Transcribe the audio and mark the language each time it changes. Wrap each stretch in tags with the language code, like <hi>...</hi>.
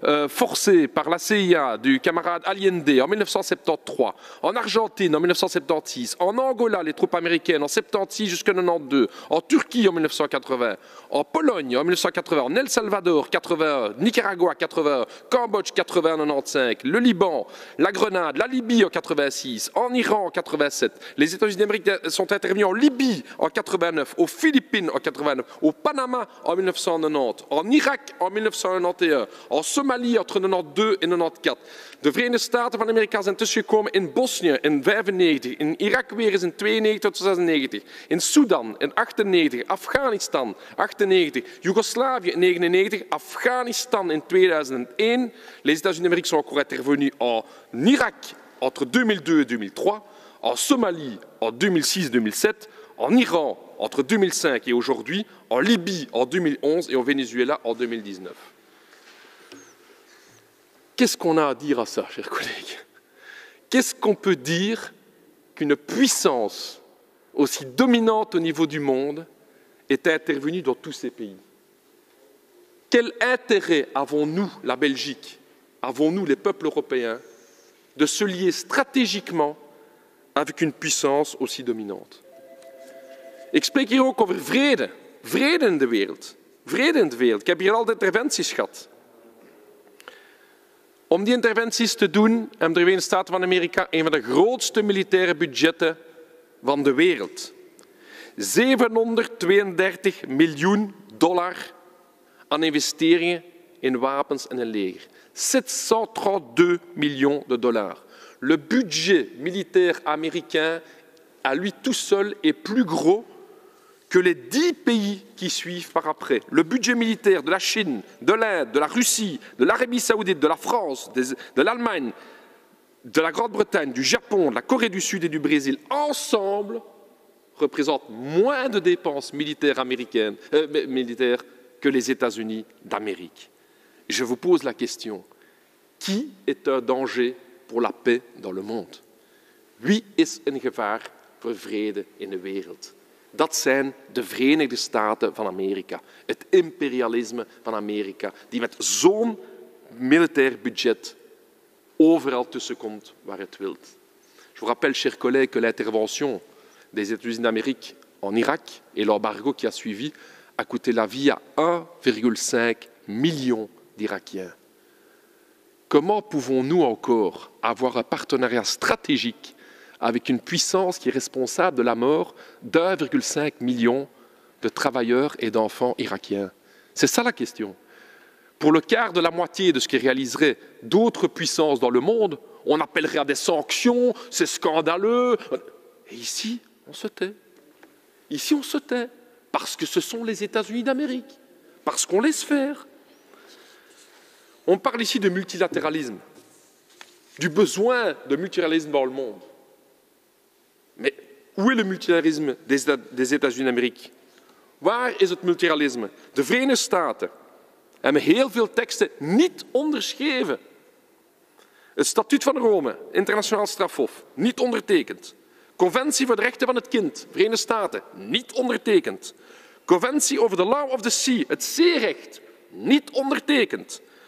<fr>forcée par la CIA du camarade Allende en 1973, en Argentine en 1976, en Angola les troupes américaines en 76 jusqu'en 92, en Turquie en 1980, en Pologne en 1980, en El Salvador 81, Nicaragua 81, Cambodge 80 95, le Liban, la Grenade, la Libye en 86, en Iran en 87. Les États-Unis d'Amérique sont intervenus en Libye en 89, aux Philippines en 89, au Panama en 1990, en Irak en 1991, en Somalie entre 92 en 94.</fr> <nl>De Verenigde Staten van Amerika zijn tussengekomen in Bosnië in 95, in Irak weer eens in 92 tot 96, in Sudan in 98, Afghanistan 98, Joegoslavië in 99, Afghanistan in 2001.</nl> <fr>Les États-Unis d'Amérique sont encore intervenus en Irak entre 2002 et 2003, en Somalie en 2006-2007, en Iran entre 2005 et aujourd'hui, en Libye en 2011 et au Venezuela en 2019. Qu'est-ce qu'on a à dire à ça, chers collègues? Qu'est-ce qu'on peut dire qu'une puissance aussi dominante au niveau du monde est intervenue dans tous ces pays? Quel intérêt avons-nous, la Belgique, avons-nous, les peuples européens, de se lier stratégiquement avec une puissance aussi dominante?</fr> <nl>Ik spreek hier ook over vrede. Vrede in de wereld. Vrede in de wereld. Ik heb hier al de interventies gehad. Om die interventies te doen hebben de Verenigde Staten van Amerika een van de grootste militaire budgetten van de wereld. $732 miljoen aan investeringen in wapens en een leger.</nl> <fr>732 millions de dollars. Le budget militaire américain, à lui tout seul, est plus gros que les 10 pays qui suivent par après. Le budget militaire de la Chine, de l'Inde, de la Russie, de l'Arabie saoudite, de la France, de l'Allemagne, de la Grande-Bretagne, du Japon, de la Corée du Sud et du Brésil, ensemble, représentent moins de dépenses militaires américaines, militaires que les États-Unis d'Amérique. Je vous pose la question, qui est un danger pour la paix dans le monde?</fr> <nl>Wie is een gevaar voor vrede in de wereld? Dat zijn de Verenigde Staten van Amerika, het imperialisme van Amerika, die met zo'n militair budget overal tussenkomt waar het wilt.</nl> <fr>Je vous rappelle, chers collègues, que l'intervention des États-Unis d'Amérique en Irak et l'embargo qui a suivi a coûté la vie à 1,5 million d'Irakiens. Comment pouvons-nous encore avoir un partenariat stratégique avec une puissance qui est responsable de la mort d'1,5 million de travailleurs et d'enfants irakiens? C'est ça la question. Pour le quart de la moitié de ce que réaliseraient d'autres puissances dans le monde, on appellerait à des sanctions, c'est scandaleux. Et ici, on se tait. Ici, on se tait, parce que ce sont les États-Unis d'Amérique, parce qu'on laisse faire. On parle ici de multilatéralisme, du besoin de multilatéralisme dans le monde. Mais où est le multilatéralisme des États-Unis d'Amérique?</fr> <nl>Waar is het multilatéralisme? De Verenigde Staten hebben heel veel teksten niet onderschreven. Het Statuut van Rome, internationaal strafhof, niet ondertekend. Conventie voor de rechten van het kind, Verenigde Staten, niet ondertekend. Conventie over</nl> <en>the law of the sea,</en> <nl>het zeerecht, niet ondertekend.</nl>